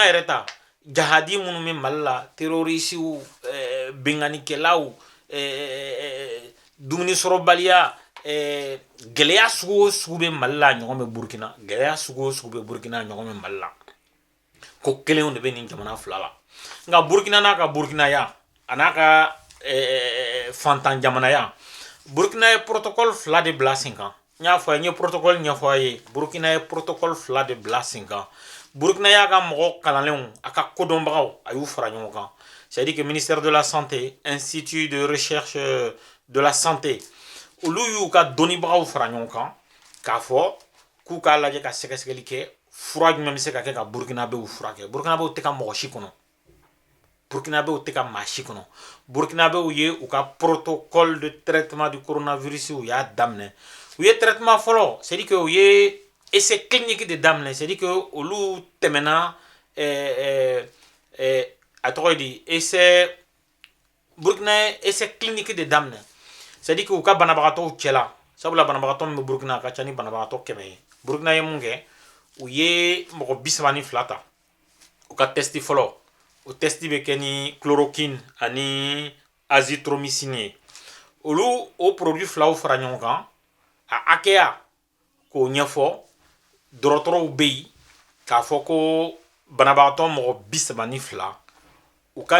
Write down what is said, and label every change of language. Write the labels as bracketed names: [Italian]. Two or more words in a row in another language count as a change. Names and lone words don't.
[Bambara] yɛrɛ ta jahadi minnu bɛ Mali la terorisiw benganikɛlaw dumuni sɔrɔbaliya gɛlɛya sugu o sugu bɛ Mali la ɲɔgɔn bɛ Burkina gɛlɛya sugu o sugu bɛ Burkina ɲɔgɔn bɛ Mali la ko kelenw de bɛ nin jamana fila la nka Burkina n'a ka Burkinaya a n'a ka fantan jamanaya Burkina ye protocole fila de bila sen kan n y'a fɔ a ye n ye protocole ɲɛfɔ a ye Burkina ye protocole fila de bila sen kan Burkina y'a ka mɔgɔ kalanlenw a ka kodɔnbagaw a y'u fara ɲɔgɔn kan [French] c'est à dire que ministère de la santé institut de recherche de la santé [Bambara] olu y'u ka dɔnnibagaw fara ɲɔgɔn kan k'a fɔ k'u k'a lajɛ ka sɛgɛsɛgɛli kɛ fura jumɛn bɛ se ka kɛ ka burkinabɛw furakɛ burkinabɛw tɛ ka mɔgɔ si kɔnɔ burkinabɛw tɛ ka maa si kɔnɔ burkinabɛw ye u ka [French] protocole de traitement du coronavirus [Bambara] u y'a daminɛ u ye traitement fɔlɔ [French] c'est à dire que [Bambara] u ye [French] essai clinique de [Bambara] daminɛ [French] c'est à dire que [Bambara] olu tɛmɛna a tɔgɔ ye di essai Burkina ye [French] essai clinique [Bambara] de daminɛ [French] c'est à dire que [Bambara] u ka banabagatɔw cɛla sabula banabagatɔ min bɛ Burkina a ka ca ni banabagatɔ 100 ye Burkina ye mun kɛ u ye mɔgɔ 32 ta u ka testi fɔlɔ o testi bɛ kɛ ni chloroquine ani azithromycine ye olu o produit filaw fara ɲɔgɔn kan a hakɛya k'o ɲɛfɔ dɔgɔtɔrɔw bɛ yen k'a fɔ ko banabagatɔ mɔgɔ 32 u ka